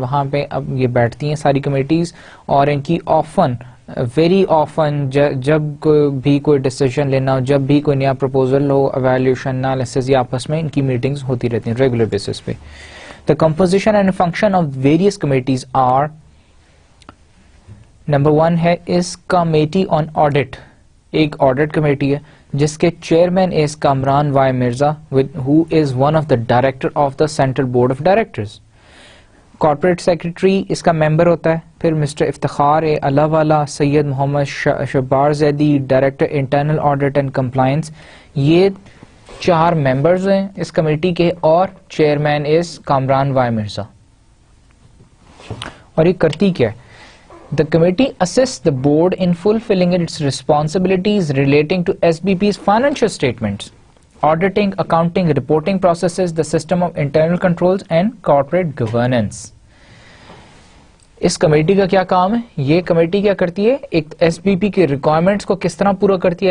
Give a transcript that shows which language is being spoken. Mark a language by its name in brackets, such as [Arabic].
[Urdu] وہاں پہ اب یہ بیٹھتی ہیں ساری کمیٹیز, اور ان کی ویری آفن جب بھی کوئی ڈیسیجن لینا ہو, جب بھی کوئی نیا پروپوزل ہو, ایویلیوشن, انالیسس, یا آپس میں ان کی میٹنگز ہوتی رہتی ہیں ریگولر بیسس پہ. [English] The composition and function of various committees are: [Urdu] number 1 ہے اس کمیٹی آن آڈٹ. ایک آڈٹ کمیٹی ہے جس کے chairman [English] Is Kamran Y Mirza, who is one of the director of the central board of directors. [Urdu] Corporate secretary اس کا ممبر ہوتا ہے. پھر mister Iftikhar اللہ والا, سید محمد شبار Zaidi, director internal audit and compliance. یہ 4 ممبرز ہیں اس کمیٹی کے, اور چیئرمین از کامران وائی مرزا. اور یہ کرتی کیا ہے؟ [English] The committee assists the board in fulfilling its responsibilities relating to SBP's financial statements, auditing, accounting, reporting processes, the system of internal controls and corporate governance. [Urdu] اس committee کا کیا کام ہے؟ یہ کمیٹی کیا کرتی ہے, ایک ایس بی پی کی requirements کو کس طرح پورا کرتی ہے.